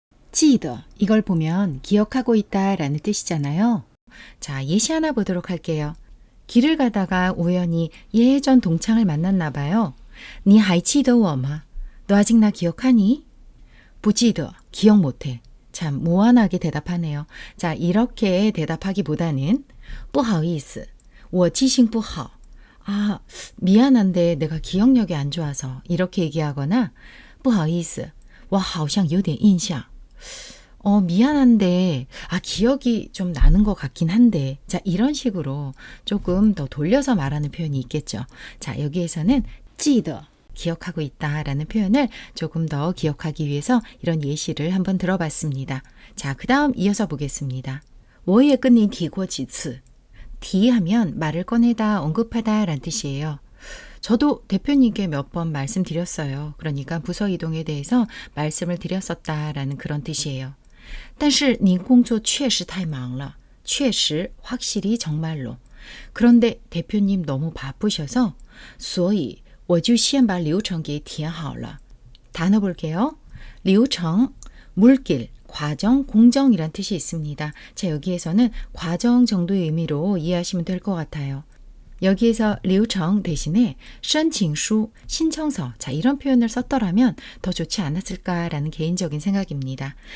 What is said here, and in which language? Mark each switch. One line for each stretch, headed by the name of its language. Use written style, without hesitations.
Korean: 记得 이걸 보면 기억하고 있다 라는 뜻이잖아요. 자, 예시 하나 보도록 할게요. 길을 가다가 우연히 예전 동창을 만났나 봐요.
Chinese: 你还记得我吗?
Korean: 너 아직 나 기억하니?
Chinese: 不记得
Korean: 기억 못해. 참 무한하게 대답하네요. 자, 이렇게 대답하기보다는
Chinese: 不好意思我记性不好.
Korean: 아, 미안한데 내가 기억력이 안 좋아서 이렇게 얘기하거나
Chinese: 不好意思我好像有点印象.
Korean: 미안한데 기억이 좀 나는 것 같긴 한데. 자, 이런 식으로 조금 더 돌려서 말하는 표현이 있겠죠. 자, 여기에서는 记得 기억하고 있다라는 표현을 조금 더 기억하기 위해서 이런 예시를 한번 들어봤습니다. 자, 그 다음 이어서 보겠습니다.
Chinese: 我也跟你提过几次.
Korean: 提하면 말을 꺼내다, 언급하다 라는 뜻이에요. 저도 대표님께 몇 번 말씀드렸어요. 그러니까 부서 이동에 대해서 말씀을 드렸었다라는 그런 뜻이에요.
Chinese: 但是您工作确实太忙了.确实
Korean: 확실히 정말로. 그런데 대표님 너무 바쁘셔서
Chinese: 所以我就先把流程给填好了.
Korean: 단어 볼게요. 流程, 물길, 과정, 공정이란 뜻이 있습니다. 자, 여기에서는 과정 정도의 의미로 이해하시면 될 것 같아요. 여기에서 流程 대신에 申请书, 신청서, 자, 이런 표현을 썼더라면 더 좋지 않았을까라는 개인적인 생각입니다.